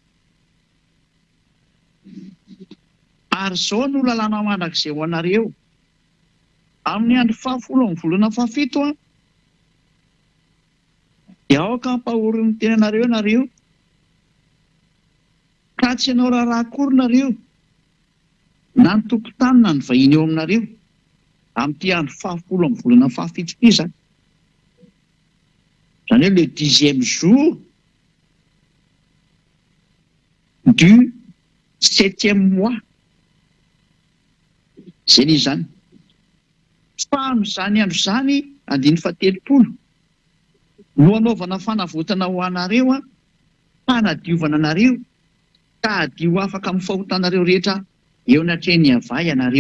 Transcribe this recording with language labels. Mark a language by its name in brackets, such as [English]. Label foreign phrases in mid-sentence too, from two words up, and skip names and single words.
[Malagasy] Ary izao no lalàna mandrakizay ho anareo amin'ny andro fahafolo amin'ny volana fahafito a, dia aoka hampahory ny tenanareo nareo, ka tsy ianao raharaha akory nareo na ny tokotany na ny vahiny eo aminareo amin'ity andro fahafolo amin'ny volana fahafito ity zany. Zany hoe [French] le 10e jour du 7e mois. [Malagasy] Zay ny zany. Fa amin'izany andro zany andiny fahatelopolo no anaovana fanavotana ho anareo a, fanadiovana anareo ka adio afaka amin'ny fahotanareo rehetra eo anatrehany avay anareo.